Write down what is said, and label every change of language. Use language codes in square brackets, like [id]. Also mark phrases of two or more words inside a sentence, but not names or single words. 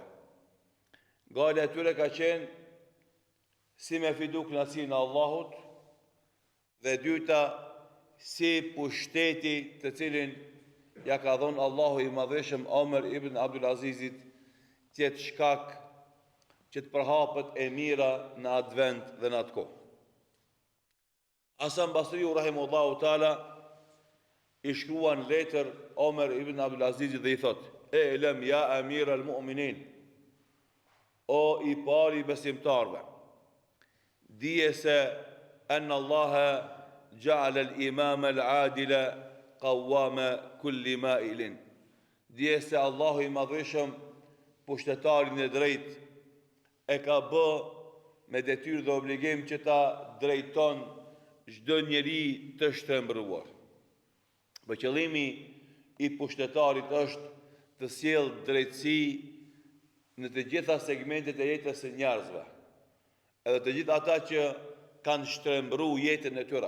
[sq] Gajle e tyre ka qenë si me fidu kënaqësinë e Allahut, dhe dyta si pushteti të cilin ja ka dhënë Allahu i madhëshëm Omer ibn Abdul Azizit, tjetë shkak që të përhapet e mira në atë vend dhe në atë kohë. Hasan Basriu [ar] رحمه الله تعالى [sq] i shkruan letër Omer ibn Abdul Azizit dhe i thot: [ar] اعلم يا أمير المؤمنين, [sq] o i pari besimtarve, dije se [ar] أن الله جعل الإمام العادل قوام كل مائل. [sq] Dije se Allahu i madhëshëm pushtetarin e drejtë e ka bë me detyrë dhe obligim që ta drejton çdo njeri të shtrembruar. Po qëllimi i pushtetarit është të sjellë drejtësi në të gjitha segmentet e jetës së njerëzve, edhe të gjithë ata që kanë shtrembruar jetën e tyre.